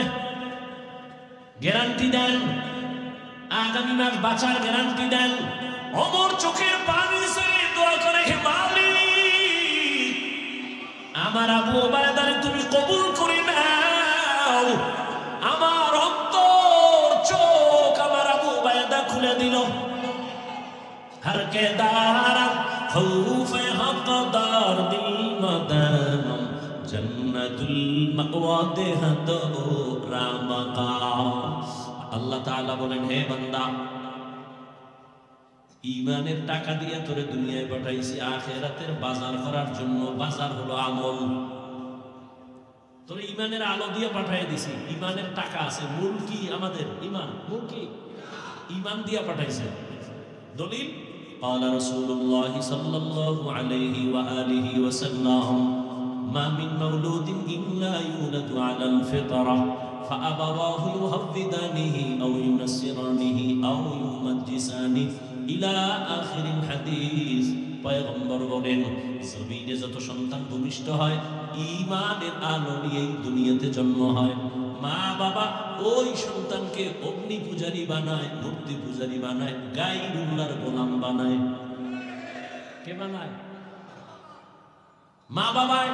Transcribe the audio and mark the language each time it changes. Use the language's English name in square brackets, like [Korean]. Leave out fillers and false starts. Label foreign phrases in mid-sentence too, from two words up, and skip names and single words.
[Bangla] গ্যারান্টি দেন, আগামী মাস বাঁচার গ্যারান্টি দেন। ওমর চোখের পানি ছেড়ে দোয়া করে, হে মালিক, আমার আবু উবায়দারে তুমি কবুল করে নাও। আমার অন্তর চোখ আমার আবু উবায়দা খুলে দিল। [Persian] هر که دارد خوف حق در دل مدام جنت المأوی دهد او را مقام. [Bangla] আল্লাহ তাআলা বলেন, হে বান্দা, ঈমানের টাকা দিয়ে তোরে দুনিয়ায় পাঠাইছি আখিরাতের বাজার করার জন্য। বাজার হলো আমল। তোরে ঈমানের আলো দিয়ে পাঠিয়ে দিছি। ঈমানের টাকা আছে, মূল কি? আমাদের ঈমান। মূল কি? ঈমান দিয়ে পাঠাইছে। দলিল, [Arabic] قال رسول الله صلى الله عليه وآله وسلم ما من مولود إلا يولد على الفطرة فأبواه يهودانه أو ينصرانه أو يمجسانه إلى آخر الحديث। [Bangla] পয়গম্বর বলেন, জমিনে যত সন্তান ভূমিষ্ঠ হয় ঈমানের আলো নিয়েই দুনিয়াতে জন্ম হয়। মা বাবা ওই সন্তানকে অগ্নি পূজারী বানায়, মূর্তি পূজারী বানায়, গায়রুল্লাহর গোলাম বানায়। কে বানায়? মা বাবায়।